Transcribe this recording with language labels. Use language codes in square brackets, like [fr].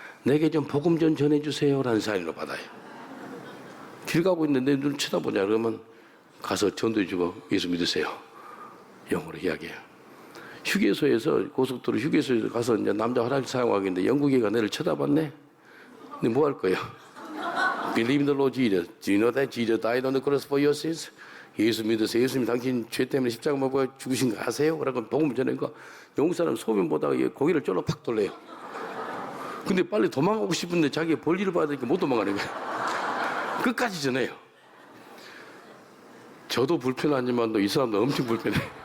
[ko] 내게 좀 복음 좀 전해주세요 라는 사인으로 받아요. 길 가고 있는데 내 눈을 쳐다보냐 그러면 가서 전도해주고 예수 믿으세요. 영어로 이야기해요. 휴게소에서, 고속도로 휴게소에서 가서 이제 남자 화장실 사용하겠는데 영국애가 내를 쳐다봤네? 근데 뭐 할 거예요? [en] Believe in the Lord Jesus. Do you know that Jesus died on the cross for your sins? [ko] 예수 믿으세요. 예수님 당신 죄 때문에 십자가 못 박아 죽으신 거 아세요? 그러고 복음을 전하니까 영국 사람 소변 보다가 고개를 쫄로 팍 돌려요. 근데 빨리 도망가고 싶은데 자기가 볼일을 받으니까 못 도망가는 거예요. 끝까지 전해요. 저도 불편하지만 이 사람도 엄청 불편해.